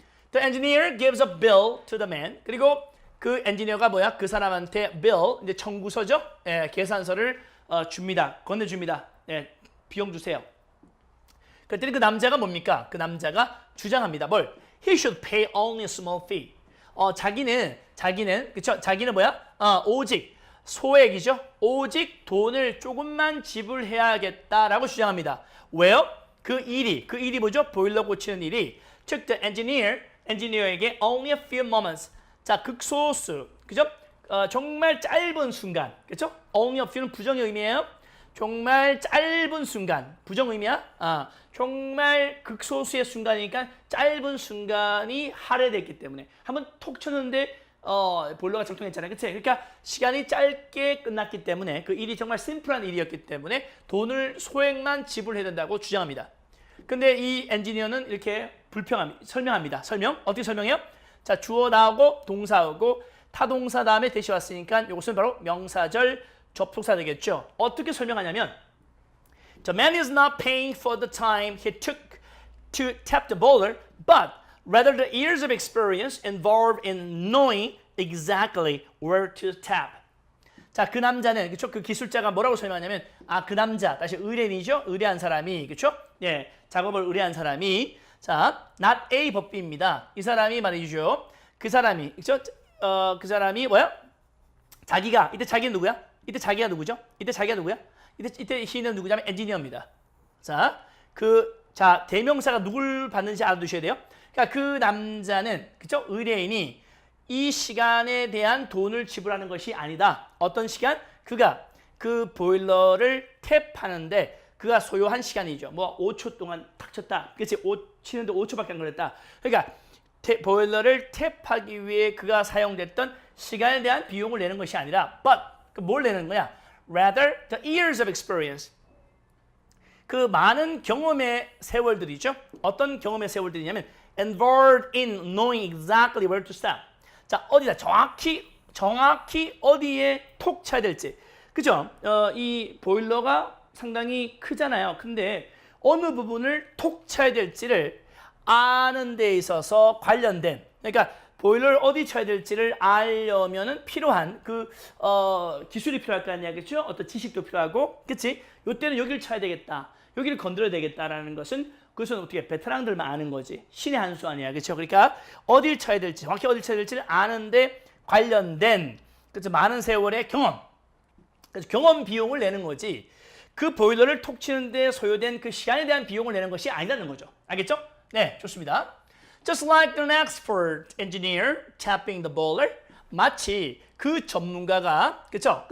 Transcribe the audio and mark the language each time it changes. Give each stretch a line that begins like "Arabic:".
English: The engineer gives a bill to the man.
Korean: 그리고 그 엔지니어가 그 사람한테 bill, 이제 청구서죠. 예, 계산서를 줍니다. 건네줍니다. 예, 비용 주세요. 그랬더니 그 남자가 뭡니까? 그 남자가 주장합니다. 뭘?
English: He should pay only a small fee.
Korean: 자기는 그쵸? 자기는 오직 소액이죠. 오직 돈을 조금만 지불해야겠다라고 주장합니다. 왜요? 그 일이 뭐죠? 보일러 고치는 일이, 즉
English: the engineer에게 only a few moments.
Korean: 자, 극소수, 그죠? 정말 짧은 순간, 그죠? only a few는 부정 의미예요. 정말 짧은 순간, 부정 의미야. 정말 극소수의 순간이니까 짧은 순간이 할애됐기 때문에 한번 톡 쳤는데 보일러가 작동했잖아요. 그치? 그러니까 시간이 짧게 끝났기 때문에 그 일이 정말 심플한 일이었기 때문에 돈을 소액만 지불해야 된다고 주장합니다. 근데 이 엔지니어는 이렇게 설명합니다. 어떻게 설명해요? 자, 주어 나오고 동사 오고 타동사 다음에 대시 왔으니까 이것은 바로 명사절 접속사 되겠죠. 어떻게 설명하냐면
English: The man is not paying for the time he took to tap the boiler, but rather the years of experience involved in knowing exactly where to tap.
Korean: 자, 그 남자는 그쵸? 그 기술자가 뭐라고 설명하냐면 그 남자 다시 의뢰인이죠. 의뢰한 사람이 그쵸? 예, 작업을 의뢰한 사람이 자, not A but B입니다. 이 사람이 말이죠. 그 사람이 그쵸? 그 사람이 뭐야? 자기가 이때 자기는 누구야? 이때 자기가 누구죠? 이때 자기가 누구야? 이때 he는 누구냐면 엔지니어입니다. 자, 대명사가 누굴 받는지 알아두셔야 돼요. 그러니까 그 남자는 그쵸? 의뢰인이 이 시간에 대한 돈을 지불하는 것이 아니다. 어떤 시간? 그가 그 보일러를 탭하는데 그가 소요한 시간이죠. 뭐 5초 동안 탁 쳤다. 그치? 치는데 5초밖에 안 걸렸다. 그러니까 보일러를 탭하기 위해 그가 사용됐던 시간에 대한 비용을 내는 것이 아니라 but 뭘 내는 거야?
English: Rather the years of experience.
Korean: 그 많은 경험의 세월들이죠. 어떤 경험의 세월들이냐면
English: involved in knowing exactly where to stop.
Korean: 자, 어디다 정확히 어디에 톡 쳐야 될지. 그죠? 이 보일러가 상당히 크잖아요. 근데 어느 부분을 톡 쳐야 될지를 아는 데 있어서 관련된, 그러니까 보일러를 어디 쳐야 될지를 알려면은 필요한 기술이 필요할 거 아니야겠죠? 어떤 지식도 필요하고, 그치? 이때는 여기를 쳐야 되겠다, 여기를 건드려야 되겠다라는 것은 그것은 어떻게 베테랑들만 아는 거지. 신의 한 수 아니야, 그렇죠? 그러니까 어디를 쳐야 될지, 정확히 어디를 쳐야 될지를 아는데 관련된 그래서 많은 세월의 경험, 그래서 경험 비용을 내는 거지. 그 보일러를 톡 치는데 소요된 그 시간에 대한 비용을 내는 것이 아니라는 거죠. 알겠죠? 네, 좋습니다.
English: Just like an expert engineer tapping the boiler,
Korean: 마치 그 전문가가, 그렇죠?